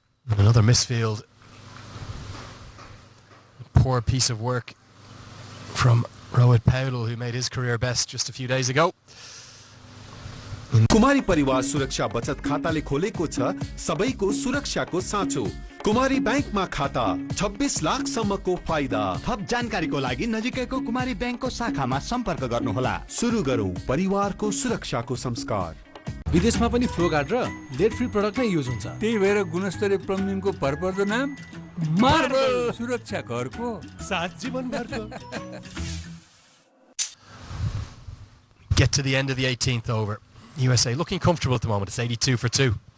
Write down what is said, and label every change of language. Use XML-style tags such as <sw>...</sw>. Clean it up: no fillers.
<en>And another misfield. Poor piece of work from Rohit Paudel, who made his career best just a few days ago.</en> <ne>कुमारी परिवार सुरक्षा बचत खाताले खोलेको छ सबैको सुरक्षाको साँचो। कुमारी बैंकमा खाता 26 लाख सम्मको फाइदा। थप जानकारीको लागि नजिकैको कुमारी बैंकको शाखामा सम्पर्क गर्नुहोला। सुरु गरौँ परिवारको सुरक्षाको संस्कार। विदेशमा पनि फ्लो गार्ड र लेड फ्री प्रोडक्ट नै युज हुन्छ। त्यही भएर गुणस्तरीय प्लम्बिङको भरपर्दो नाम मार्बल सुरक्षा घरको साथ जीवन घरको।</ne> <en>Get to the end of the 18th over. USA looking comfortable at the moment. It's 82 for 2.</en>